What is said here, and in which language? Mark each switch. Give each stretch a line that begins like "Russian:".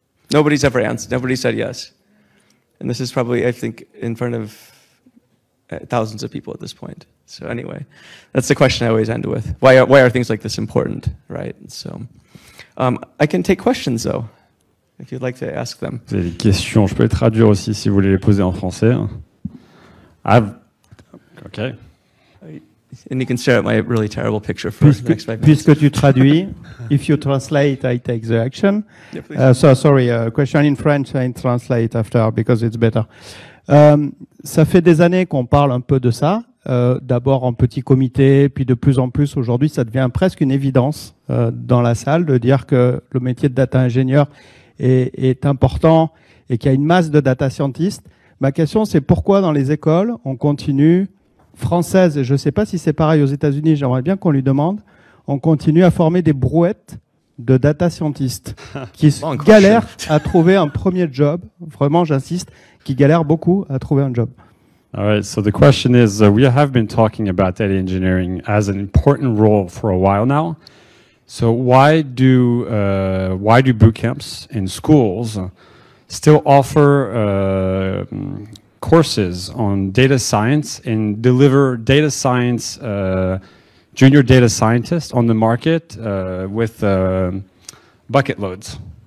English: Nobody's ever answered. Nobody said yes. And this is probably, I think, in front of thousands of people at this point. So anyway, that's the question I always end with. Why are things like this important, right? So I can take questions, though, if you'd like to ask them.
French: Vous avez des questions, je peux les traduire aussi si vous voulez les poser en français.
English: Okay. And you can stare at my really terrible picture for the next 5 minutes.
French: Puisque tu traduis,
English: if you translate, I take the action. Yeah, please. So sorry, question in French, I translate after because it's better.
French: Ça fait des années qu'on parle un peu de ça. D'abord en petit comité, puis de plus en plus aujourd'hui, ça devient presque une évidence dans la salle de dire que le métier de data ingénieur est important et qu'il y a une masse de data scientists. Ma question, c'est pourquoi dans les écoles, on continue, françaises, et je ne sais pas si c'est pareil aux États-Unis, j'aimerais bien qu'on lui demande, on continue à former des brouettes de data scientists qui galèrent à trouver un premier job. Vraiment, j'insiste, qui galèrent beaucoup à trouver un job.
English: All right, so the question is, we have been talking about data engineering as an important role for a while now. So why do boot camps in schools still offer courses on data science and deliver data science junior data scientists on the market with bucket loads?